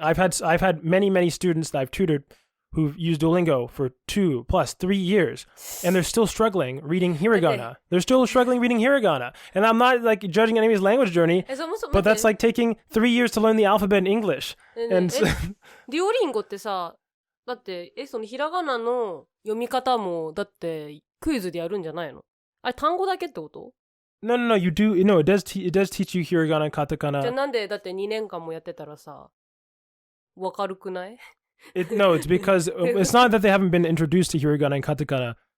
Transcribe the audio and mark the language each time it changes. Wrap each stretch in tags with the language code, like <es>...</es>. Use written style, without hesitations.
<en>I've had many students that I've tutored who've used Duolingo for 2+3 years, and they're still struggling reading hiragana. And I'm not like judging anybody's language journey, but that's like taking 3 years to learn the alphabet in English. And</en> <ja>デュオリンゴってさ、だってそのひらがなの読み方もだってクイズでやるんじゃないの？あれ単語だけってこと？</ja> <en>No, you do. It does teach you hiragana, katakana.</en> <ja>じゃあなんでだって2年間もやってたらさ、わかるくない？</ja> <en>No, it's because it's not that they haven't been introduced to hiragana and katakana.</en>